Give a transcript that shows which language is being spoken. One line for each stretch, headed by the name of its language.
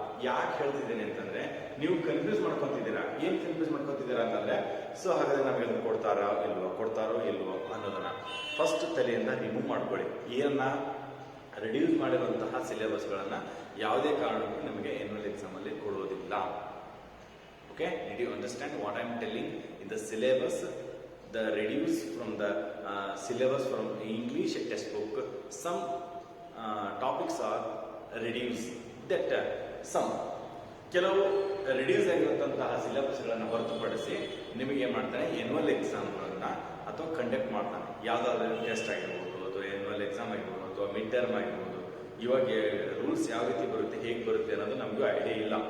Kannada: ಯಾಕೆ ಹೇಳ್ತಿದ್ದೇನೆ ಅಂತಂದ್ರೆ, ನೀವು ಕನ್ಫ್ಯೂಸ್ ಮಾಡ್ಕೊತಿದ್ದೀರಾ. ಏನ್ ಕನ್ಫ್ಯೂಸ್ ಮಾಡ್ಕೊತಿದ್ದೀರಾ ಅಂತಂದ್ರೆ, ಸೊ ಹಾಗಾದ್ರೆ ನಮಗೆ ಅದನ್ನು ಕೊಡ್ತಾರೋ ಇಲ್ವೋ ಅನ್ನೋದನ್ನ ಫಸ್ಟ್ ತಲೆಯಿಂದ ರಿಮೂವ್ ಮಾಡ್ಕೊಳ್ಳಿ. ಏನನ್ನ ರಿಡ್ಯೂಸ್ ಮಾಡಿರುವಂತಹ ಸಿಲೆಬಸ್ಗಳನ್ನ ಯಾವುದೇ ಕಾರಣಕ್ಕೂ ನಿಮಗೆ ಎನ್ಯುವಲ್ ಎಕ್ಸಾಮ್ ಅಲ್ಲಿ ಕೊಡೋದಿಲ್ಲ.
English: Okay, did you understand what I am telling? In the syllabus, the reduce from the syllabus from English textbook, some topics are reduced.
Kannada: That some ಕೆಲವು ರಿಡ್ಯೂಸ್ ಆಗಿರುವಂತಹ ಸಿಲೆಬಸ್ಗಳನ್ನು ಹೊರತುಪಡಿಸಿ ನಿಮಗೆ ಏನ್ ಮಾಡ್ತಾನೆ, ಎನ್ಯುವಲ್ ಎಕ್ಸಾಮ್ಗಳನ್ನ ಅಥವಾ ಕಂಡಕ್ಟ್ ಮಾಡ್ತಾನೆ. ಯಾವ್ದಾದ್ರು ಟೆಸ್ಟ್ ಆಗಿರ್ಬೋದು, ಅಥವಾ ಎನ್ಯುವಲ್ ಎಕ್ಸಾಮ್ ಆಗಿರ್ಬೋದು, ಅಥವಾ ಮಿಡ್ ಟರ್ಮ್ ಆಗಿರ್ಬೋದು. ಇವಾಗ ರೂಲ್ಸ್ ಯಾವ ರೀತಿ ಬರುತ್ತೆ, ಹೇಗೆ ಬರುತ್ತೆ ಅನ್ನೋದು ನಮಗೂ ಐಡಿಯಾ ಇಲ್ಲ.